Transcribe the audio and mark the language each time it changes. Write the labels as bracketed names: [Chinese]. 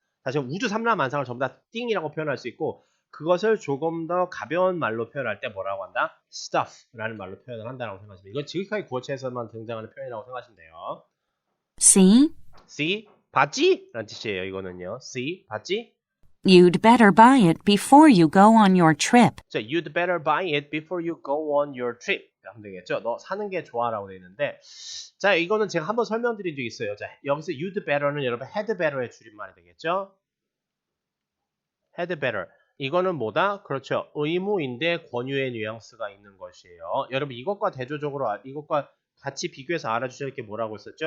[Korean] 다시 우주 삼라만상을 전부 다 띵이라고 표현할 수 있고 그것을 조금 더 가벼운 말로 표현할 때 뭐라고 한다? stuff라는 말로 표현을 한다고 생각하시면 이건 지극하게 구어체에서만 등장하는 표현이라고 생각하시면 돼요. [English] See? [Korean] See? 봤지? 라는 뜻이에요. 이거는요. See? 봤지? [English] You'd better buy it before you go on your trip. 자, you'd better buy it before you go on your trip. [Korean] 하면 되겠죠. 너 사는 게 좋아라고 되어 있는데 자, 이거는 제가 한번 설명드린 적이 있어요. 자, 여기서 you'd better는 여러분 had better의 줄임말이 되겠죠. had better. 이거는 뭐다? 그렇죠. 의무인데 권유의 뉘앙스가 있는 것이에요. 여러분 이것과 대조적으로 이것과 같이 비교해서 알아주실 게 뭐라고 했었죠?